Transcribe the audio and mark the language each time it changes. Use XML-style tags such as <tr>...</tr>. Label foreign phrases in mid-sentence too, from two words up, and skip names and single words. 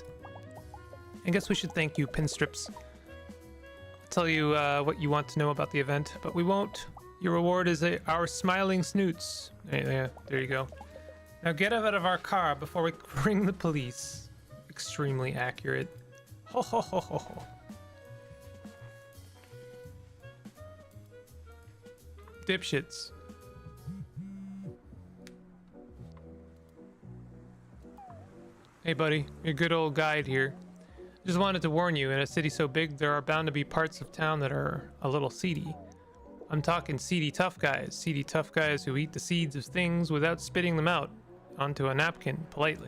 <en>I guess we should thank you, Pinstrips. I'll tell you what you want to know about the event, but we won't. Your reward is our smiling snoots. Yeah, there you go. Now get out of our car before we ring the police. Extremely accurate. Ho ho ho ho ho. Dipshits. Hey buddy, your good old guide here. Just wanted to warn you, in a city so big, there are bound to be parts of town that are a little seedy. I'm talking seedy tough guys who eat the seeds of things without spitting them out onto a napkin politely.</en>